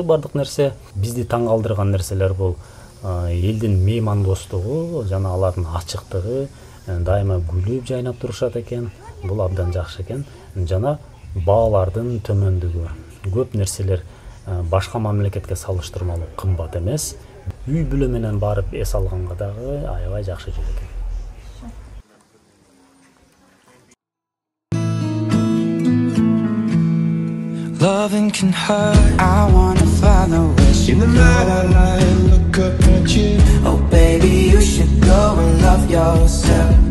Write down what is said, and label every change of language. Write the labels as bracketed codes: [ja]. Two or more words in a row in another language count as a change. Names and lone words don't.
[ky] Бардык нерсе, бизди таң калтырган нерселер бул элдин меймандостугу жана алардын ачыктыгы, дайыма күлүп жайнап турушат экен. Бул абдан жакшы экен. Жана баалардын төмөндүгү. Көп нерселер башка мамлекетке салыштырмалуу кымбат эмес. Үй бүлө менен барып эс алганга дагы аябай жакшы жер экен. [en] Loving can hurt. I wanna follow it. In the night I lie and look up at you. Oh baby, you should go and love yourself.